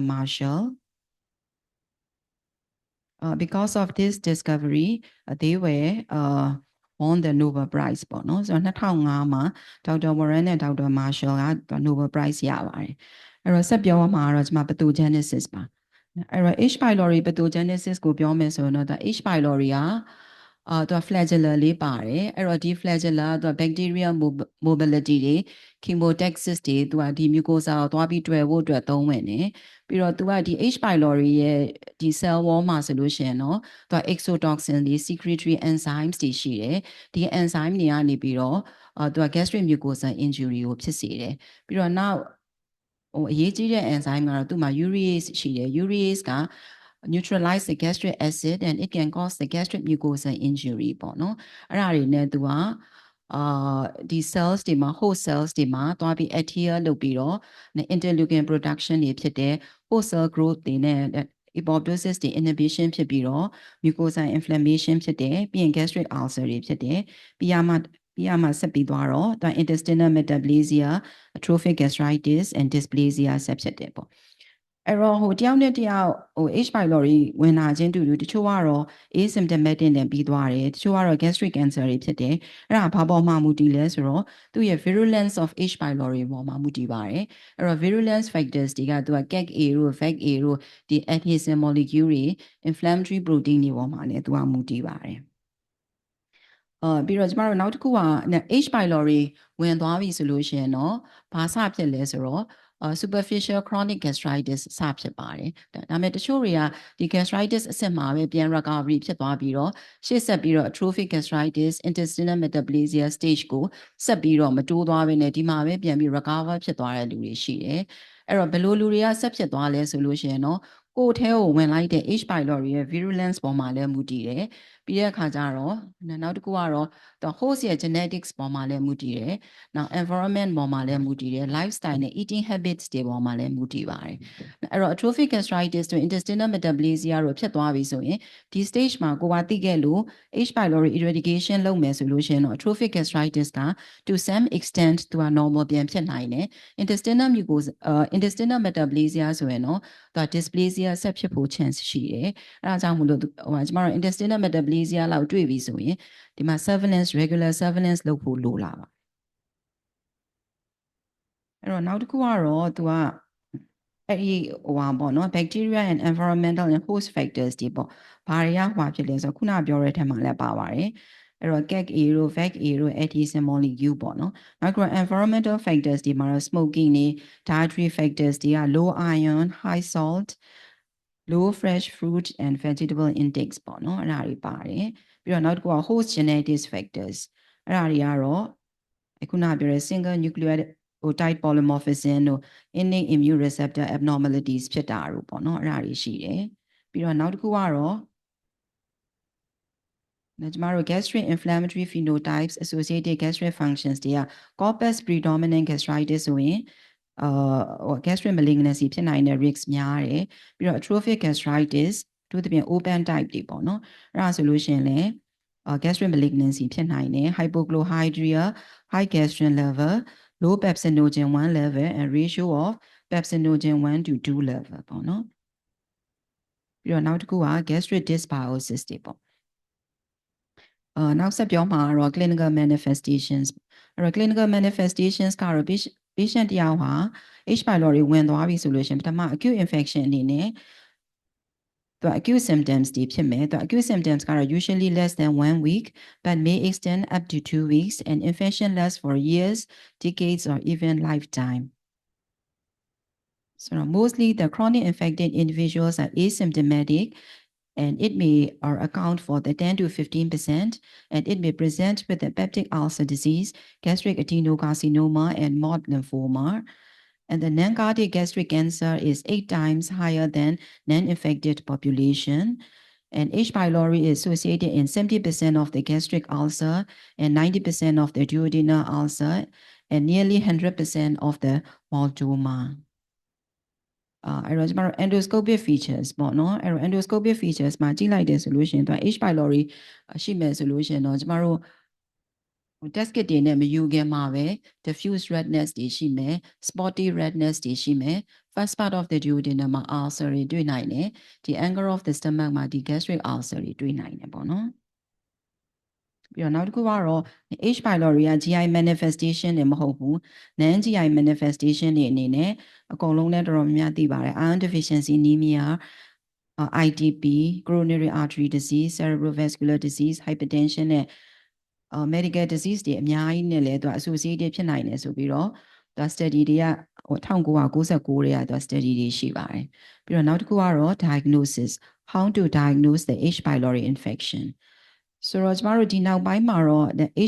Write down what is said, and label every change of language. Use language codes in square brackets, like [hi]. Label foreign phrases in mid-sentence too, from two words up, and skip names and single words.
[en] Marshall because of this discovery they were won the Nobel Prize [my] ပေါ့နော်ဆိုတော့2005မှာ [en] Dr. Warren နဲ့ Dr. [my] Marshall က Nobel Prize ရပါတယ်အဲ့တော့ဆက်ပြောမှာတော့ကျွန်မ pathogenesis ပါအဲ့တော့ H pylori pathogenesis ကိုပြောမယ်ဆိုရင်တော့ H pylori ကသူက flagella လေးပါတယ်အဲ့တော့ဒီ flagella သူက [en] bacteria mobility [my] တွေ chemotaxis တွေသူကဒီ mucosa ကိုသွားပြီးတွေ့ဖို့အတွက်သုံးဝင်နေပြီးတော့သူကဒီ H. pylori ရဲ့ဒီ cell wall မှာဆိုလို့ရှိရင်တော့သူက exotoxin တွေ [en] secretory enzymes [my] တွေရှိတယ်ဒီ enzyme တွေကနေပြီးတော့သူက [en] gastric mucosa injury [my] ကိုဖြစ်စေ တယ်ပြီးတော့နောက်အရေးကြီးတဲ့ enzyme ကတော့သူ့မှာ urease ရှိတယ် urease က [en] neutralize the gastric acid and it can cause the gastric mucosa injury [my] ပေါ့နော်အဲ့ဒါတွေနဲ့သူကဒီ cells တွေမှာ [en] host cells [my] တွေမှာတွားပြီး adhere လုပ်ပြီးတော့ [en] interleukin production [my] တွေဖြစ်တဲ့ [en] host cell growth [my] တွေနဲ့ apoptosis တွေ inhibition ဖြစ်ပြီးတော့ [en] mucosa inflammation [my] ဖြစ်တယ်ပြီးရင် [en] gastric ulcer [my] တွေဖြစ်တယ်ပြီးရမှာဆက်ပြီးသွားတော့ [en] intestinal metaplasia atrophic gastritis and dysplasia [my] ဆက်ဖြစ်တယ်ပေါ့အဲ့တော့တယောက်နဲ့တယောက်H. pylori ဝင်လာခြင်းတူတူတချို့ကတော့ asymptomatic နဲ့ပြီးသွားတယ်တချို့ကတော့ gastric cancer တွေဖြစ်တယ်အဲ့ဒါဘာပေါ်မှာမူတည်လဲဆိုတော့သူ့ရဲ့ [en] virulence of H. [my] pylori ပေါ်မှာမူတည်ပါတယ်အဲ့တော့ [en] virulence factors [my] တွေကသူက CAG-A တို့ VAG-A တို့ဒီ [en] adhesin molecule [my] တွေ [en] inflammatory protein [my] တွေပေါ်မှာလည်းသူကမူတည်ပါတယ်ပြီးတော့ကျမတို့နောက်တစ်ခုက H. pylori ဝင်သွားပြီဆိုလို့ရှိရင်တော့ဘာစဖြစ်လဲဆိုတော့ [en] superficial chronic gastritis [my] စဖြစ်ပါတယ်ဒါပေမဲ့တချို့တွေကဒီ gastritis အဆင့်မှာပဲပြန် recovery ဖြစ်သွားပြီးတော့ရှေ့ဆက်ပြီးတော့ [en] atrophic gastritis intestinal metaplasia stage [my] ကိုဆက်ပြီးတော့မတိုးသွားဘဲနဲ့ဒီမှာပဲပြန်ပြီး recover ဖြစ်သွားတဲ့လူတွေရှိတယ်အဲ့တော့ဘယ်လိုလူတွေကဆက်ဖြစ်သွားလဲဆိုလို့ရှိရင်တော့ကိုယ်ထဲကိုဝင်လိုက်တဲ့ H. pylori ရဲ့ virulence ပေါ်မှာလည်းမူတည်တယ်ပြီးတဲ့အခါကျတော့နောက်တစ်ခုကတော့ host ရဲ့ genetics ပေါ်မှာလည်းမူတည်တယ်နောက် environment ပေါ်မှာလည်းမူတည်တယ် lifestyle နဲ့ [en] eating habits [my] တွေပေါ်မှာလည်းမူတည်ပါတယ်အဲ့တော့ [en] atrophic gastritis [my] တို့ [en] intestinal metaplasia [my] တို့ဖြစ်သွားပြီဆိုရင်ဒီ stage မှာကိုကသိခဲ့လို့ H. [en] pylori eradication [my] လုပ်မယ်ဆိုလို့ရှိရင်တော့ [en] atrophic gastritis [my] က [en] to some extent [my] သူက normal ပြန်ဖြစ်နိုင်တယ် [en] intestinal mucosa intestinal metaplasia [my] ဆိုရင်တော့သူက dysplasia ဆက်ဖြစ်ဖို့ chance ရှိတယ်အဲ့ဒါကြောင့်မို့လို့ကျမတို့ [en] intestinal metaplasia [my] လောက်တွေ့ပြီဆိုရင်ဒီမှာ [en] surveillance regular surveillance [my] လုပ်ဖို့လိုလာပါ အဲ့တော့နောက်တစ်ခုကတော့သူကအဲ့ဒီပေါ့နော် [en] bacteria and environmental and host factors [my] တွေပေါ့ဘာတွေကဖြစ်လဲဆိုတော့ခုနပြောတဲ့ထဲ မှာလည်းပါပါတယ်အဲ့တော့ CAG-A တို့ VAG-A တို့ [en] adhesin molecule [my] ပေါ့နော်နောက်တစ်ခု [en] environmental factors [my] တွေမှာတော့ smoking တွေ [en] dietary factors [my] တွေက [en] low iron high salt low fresh fruit and vegetable intakes [my] ပေါ့နော်အဲ့ဒါတွေပါတယ်ပြီးတော့နောက်တစ်ခုက [en] host genetics factors [my] အဲ့ဒါတွေကတော့ခုနပြောတဲ့ [en] single nucleotide polymorphism [my] တို့ [en] innate immune receptor abnormalities [my] ဖြစ်တာတို့ပေါ့နော်အဲ့ဒါတွေရှိတယ်ပြီးတော့နောက်တစ်ခုကတော့ ကျမတို့ [en] gastric inflammatory phenotypes associated gastric functions [my] တွေက [en] corpus predominant gastritis [my] ဆိုရင် [en] gastric malignancy [my] ဖြစ်နိုင်တဲ့ risk များ တယ်ပြီးတော့ [en] atrophic gastritis [my] တို့တပြင် [en] open type [my] တွေပေါ့နော်အဲ့ဒါဆိုလို့ရှိရင်လည်း [en] gastric malignancy [my] ဖြစ်နိုင်တယ် [en] hypochlorhydria high gastrin level low pepsinogen 1 level and ratio of pepsinogen 1 to 2 level [my] ပေါ့နော်ပြီးတော့နောက်တစ်ခုက [en] gastric dysbiosis [my] တွေပေါ့နောက်ဆက်ပြောမှာတော့ [en] clinical manifestations [my] အဲ့တော့ [en] clinical manifestations [my] ကတော့ patient တယောက်ဟာ H. [en] pylori [my] ဝင်သွားပြီဆိုလို့ရှိရင်ပထမ [en] acute infection [my] အနေနဲ့သူ [en] acute symptoms [my] တွေဖြစ်မယ်သူ [en] acute symptoms [my] ကတော့ [en] usually less than 1 week but may extend up to 2 weeks and infection lasts for years decades or even lifetime so mostly the chronic infected individuals are asymptomatic and it may account for the 10 to 15% and it may present with a peptic ulcer disease, gastric adenocarcinoma and mold lymphoma. And the non-cardiac gastric cancer is 8 times higher than non-infected population. And H. pylori is associated in 70% of the gastric ulcer and 90% of the duodenal ulcer and nearly 100% of the meldoma. [my] အဲ့တော့ကျမတို့ [en] endoscopic features [my] ပေါ့နော်အဲ့တော့ [en] endoscopic features [my] မှာကြည့်လိုက်တယ်ဆိုလို့ရှိရင်သူ H. pylori ရှိမယ်ဆိုလို့ရှိရင်တော့ကျမတို့ [en] test kit [my] တွေနဲ့မယူခင်မှာပဲ [en] diffuse redness [my] တွေရှိမယ် [en] spotty redness [my] တွေရှိမယ် [en] first part of the duodenum [my] မှာ ulcer တွေတွေ့နိုင်တယ်ဒီ [en] angle of the stomach [my] မှာဒီ [en] gastric ulcer [my] တွေတွေ့နိုင်တယ်ပေါ့နော်ပြီးတော့နောက်တစ်ခုကတော့ H. pylori က [en] GI manifestation [my] တွေမဟုတ်ဘူး [en] non GI manifestation [my] တွေအနေနဲ့အကုန်လုံးလည်းတော်တော်များများသိပါတယ် [en] iron deficiency anemia IDP, coronary artery disease, cerebrovascular disease, hypertension [my] နဲ့ [en] medical disease [my] တွေအများကြီးနဲ့လည်းသူ associated ဖြစ်နိုင်တယ်ဆိုပြီးတော့သူ study တွေက1999တွေကသူ study တွေရှိပါတယ်ပြီးတော့နောက်တစ်ခုကတော့ [en] diagnosis how to diagnose the H. pylori infection [my] ဆိုတော့ကျမတို့ဒီနောက်ပိုင်းမှာတော့ H.